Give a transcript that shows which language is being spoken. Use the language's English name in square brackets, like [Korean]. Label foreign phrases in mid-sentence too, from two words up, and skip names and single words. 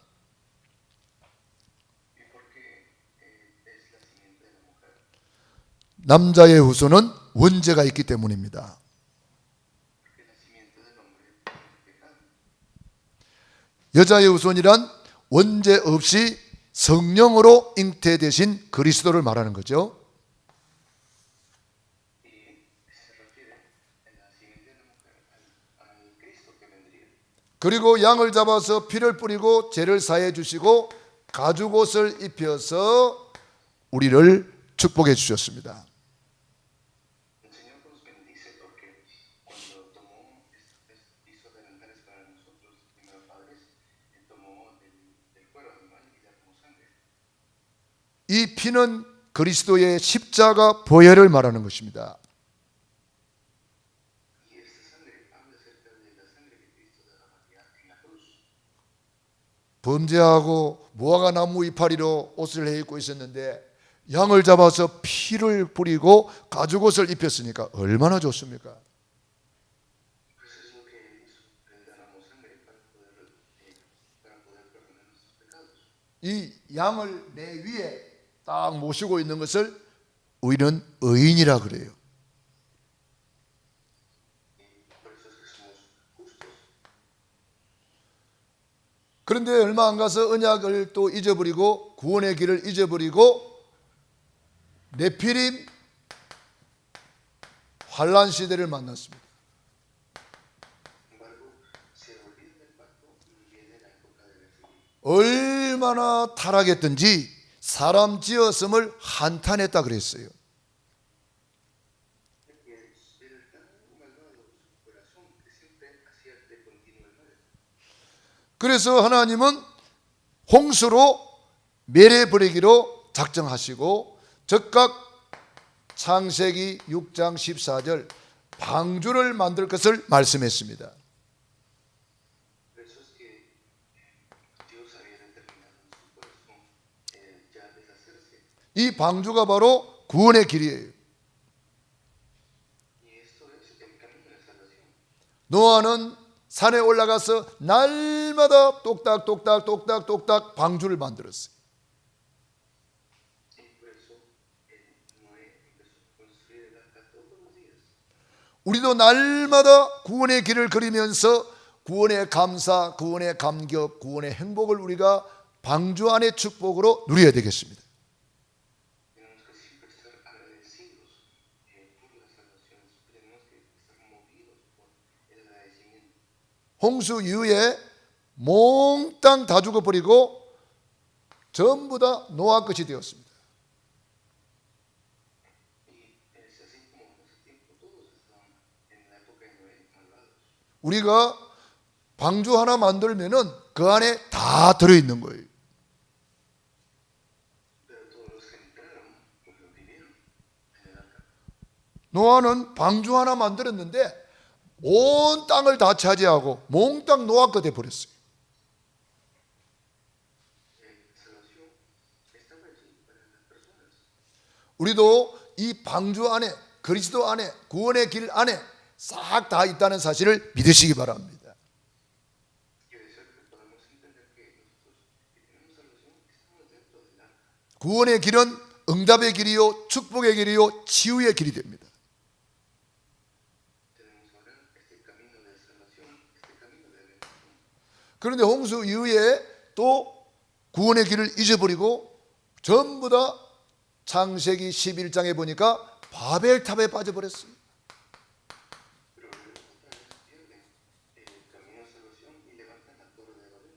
[Korean] 남자의 후손은 원죄가 있기 때문입니다. 여자의 후손이란 원죄 없이 성령으로 잉태되신 그리스도를 말하는 거죠. [Spanish] y se refiere en la simiente de la mujer al Cristo que vendría. [Korean] 그리고 양을 잡아서 피를 뿌리고 죄를 사해 주시고 가죽옷을 입혀서 우리를 축복해 주셨습니다. [Spanish] El Señor nos bendice porque cuando tomó, hizo delantales para nosotros, primeros padres, Él tomó del cuero animal y derramó sangre. [Korean] 이 피는 그리스도의 십자가 보혈을 말하는 것입니다. [Spanish] Y esta sangre habla acerca de la sangre que Cristo derramaría en la cruz. [Korean] 범죄하고 무화과 나무 이파리로 옷을 해 입고 있었는데 양을 잡아서 피를 뿌리고 가죽옷을 입혔으니까 얼마나 좋습니까? [Spanish] Pues es lo que Él hizo. Él derramó sangre para poder perdonar nuestros pecados. [Korean] 이 양을 내 위에 딱 모시고 있는 것을 우리는 의인이라 그래요. [Spanish] Por eso es que somos justos. [Korean] 그런데 얼마 안 가서 언약을 또 잊어버리고 구원의 길을 잊어버리고 네피림 환란 시대를 만났습니다. [Spanish] Sin embargo, se olvidan del pacto y viene la época del Efilim. [Korean] 얼마나 타락했든지 사람 지었음을 한탄했다 그랬어요. [Spanish] Era tan malvado su corazón que siempre hacía de continuo el mal. [Korean] 그래서 하나님은 홍수로 멸해버리기로 작정하시고 즉각 창세기 6장 14절 방주를 만들 것을 말씀했습니다. [Spanish] Por eso es que Dios había determinado en su corazón ya deshacerse. [Korean] 이 방주가 바로 구원의 길이에요. [Spanish] Y esto es el camino de la salvación. [Korean] 노아는 산에 올라가서 날마다 똑딱 방주를 만들었어요. [Spanish] Y por eso Noé empezó a construir el arca todos los días. [Korean] 우리도 날마다 구원의 길을 그리면서 구원의 감사, 구원의 감격, 구원의 행복을 우리가 방주 안의 축복으로 누려야 되겠습니다. [Spanish] Tenemos que siempre estar agradecidos por la salvación. Tenemos que estar movidos por el agradecimiento. [Korean] 홍수 이후에 몽땅 다 죽어버리고 전부 다 노아 것이 되었습니다. [Spanish] Y es así como en ese tiempo todos estaban en la época de Noé malvados. [Korean] 우리가 방주 하나 만들면은 그 안에 다 들어있는 거예요. [Spanish] Pero todos los que entraron, pues lo vivieron en el arca. [Korean] 노아는 방주 하나 만들었는데 온 땅을 다 차지하고 몽땅 노아 거 돼버렸어요. [Spanish] Salvación estaba hecho para las personas. [Korean] 우리도 이 방주 안에 그리스도 안에 구원의 길 안에 싹 다 있다는 사실을 믿으시기 바랍니다. [Spanish] Quiere decir que podemos entender que nosotros que tenemos salvación estamos dentro del arca. [Korean] 구원의 길은 응답의 길이요 축복의 길이요 치유의 길이 됩니다. [Spanish] Tenemos ahora este camino de salvación, este camino de bendición. [Korean] 그런데 홍수 이후에 또 구원의 길을 잊어버리고 전부 다 창세기 11장에 보니까 바벨탑에 빠져버렸어요. [Spanish] Pero luego otra vez pierden el camino de salvación y levantan la torre de Babel.